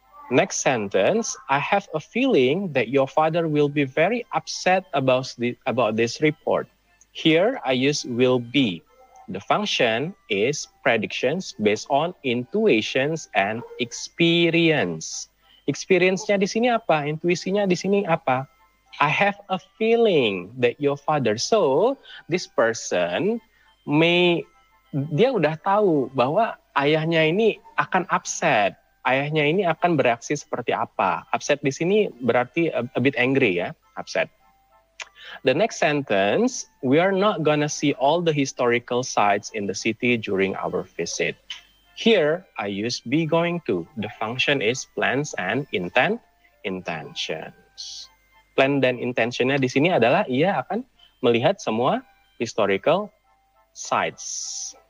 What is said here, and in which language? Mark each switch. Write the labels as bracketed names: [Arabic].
[English] Next sentence, I have a feeling that your father will be very upset about this report. Here I use will be. The function is predictions based on intuitions and experience. [Indonesian] Experience-nya di sini apa? Intuisinya di sini apa? [English] I have a feeling that your father. [Indonesian] So, [English] this person [Indonesian] dia udah tahu bahwa ayahnya ini akan upset. Ayahnya ini akan bereaksi seperti apa. Upset di sini berarti [English] a bit angry [Indonesian] ya, upset. [English] The next sentence, we are not gonna see all the historical sites in the city during our visit. Here, I use be going to. The function is plans and intentions. [Indonesian] Plan dan intentionnya di sini adalah ia akan melihat semua historical sites.